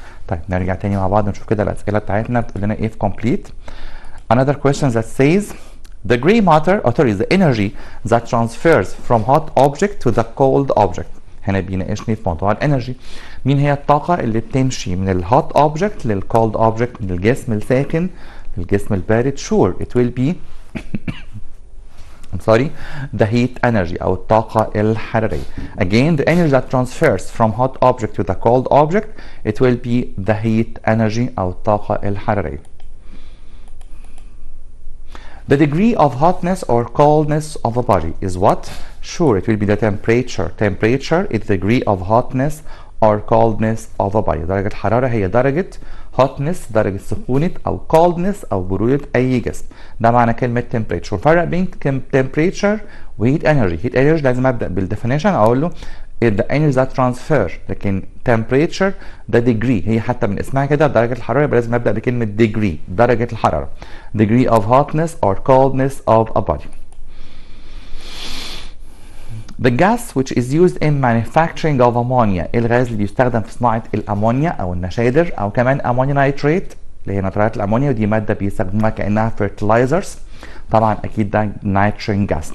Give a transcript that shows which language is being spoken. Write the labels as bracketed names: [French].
[Arabic] طيب نرجع تاني مع بعض نشوف كده الاسئله بتاعتنا بتقول لنا ايه في complete. [English] Another question that says the gray matter, or sorry, the energy that transfers from hot object to the cold object. [Arabic] هنا بيناقشني في موضوع الانرجي. مين هي الطاقة اللي بتمشي من الهوت اوبجكت للكولد اوبجكت، من الجسم الساخن للجسم البارد؟ [English] sure it will be I'm sorry the heat energy [Arabic] أو الطاقة الحرارية. [English] Again the energy that transfers from hot object to the cold object it will be the heat energy [Arabic] أو الطاقة الحرارية. [English] The degree of hotness or coldness of a body is what? Sure, it will be the temperature. Temperature is the degree of hotness or coldness of a body. [Arabic] درجة الحرارة هي درجة hotness، درجة سخونة، أو coldness أو برودة أي جسم. ده معنى كلمة temperature. الفرق بين temperature و heat energy. heat energy لازم أبدأ بالديفينيشن أقول له [English] the energy that transfer، [Arabic] لكن temperature ده degree، هي حتى من اسمها كده درجة الحرارة، يبقى لازم أبدأ بكلمة degree، درجة الحرارة. [English] degree of hotness or coldness of a body. The gas which is used in manufacturing of ammonia، [Arabic] الغاز اللي بيستخدم في صناعة الأمونيا أو النشادر أو كمان أمونيا نايتريت اللي هي نترات الأمونيا، ودي مادة بيستخدموها كأنها fertilizers. طبعا أكيد ده nitrogen gas.